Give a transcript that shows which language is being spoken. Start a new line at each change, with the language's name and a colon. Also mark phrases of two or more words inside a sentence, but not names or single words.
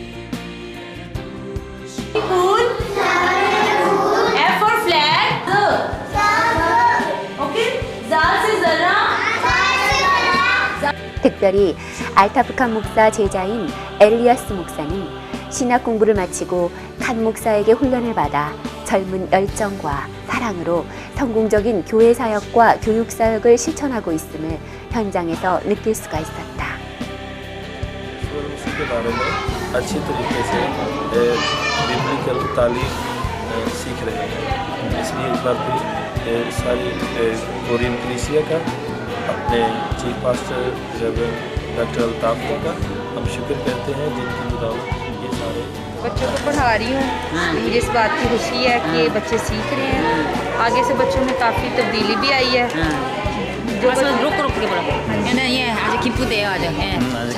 Korean: 특별히 알타프칸 목사 제자인 엘리아스 목사는 신학 공부를 마치고 칸 목사에게 훈련을 받아 젊은 열정과 사랑으로 성공적인 교회 사역과 교육 사역을 실천하고 있음을 현장에서 느낄 수가 있었다.
Hindi: के बारे में अच्छी तरीके से बिब्लिकल तालीम सीख रहे हैं। इसलिए इस बार भी सारी कोरियन कलीसिया का अपने
English: chief pastor
Hindi: डॉक्टर अल्ताफ का हम शुक्र करते हैं जिनकी बदौलत ये सारे बच्चों को पढ़ा रही हूँ। मुझे इस बात की खुशी है कि बच्चे सीख रहे हैं। आगे से बच्चों में काफ़ी तब्दीली भी आई है।
Korean: 가서 로끄로끄게 보라고. 얘는 예 아주 기쁘대요 아주. 예. 아주.